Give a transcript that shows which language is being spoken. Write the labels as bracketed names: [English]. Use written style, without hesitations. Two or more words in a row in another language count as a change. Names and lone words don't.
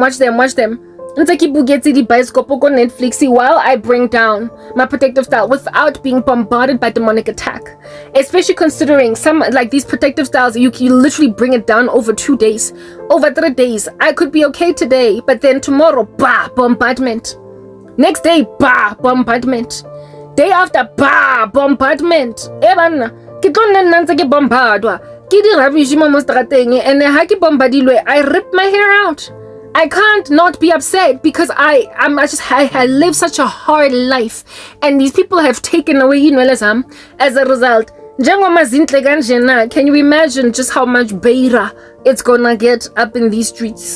[English] It's like Netflix while I bring down my protective style without being bombarded by demonic attack. Especially considering some like these protective styles, you literally bring it down over 2 days, over 3 days. I could be okay today, but then tomorrow, bah, bombardment. Next day, bah, bombardment. Day after, bah, bombardment. [Tswana] Ke tlo nna ntse ke bombardwa ke di rubbish mo strateng, and ha ke bombardilwe, [English] I rip my hair out. I can't not be upset because I live such a hard life, and these people have taken away inwele as a result. Can you imagine just how much beira it's gonna get up in these streets?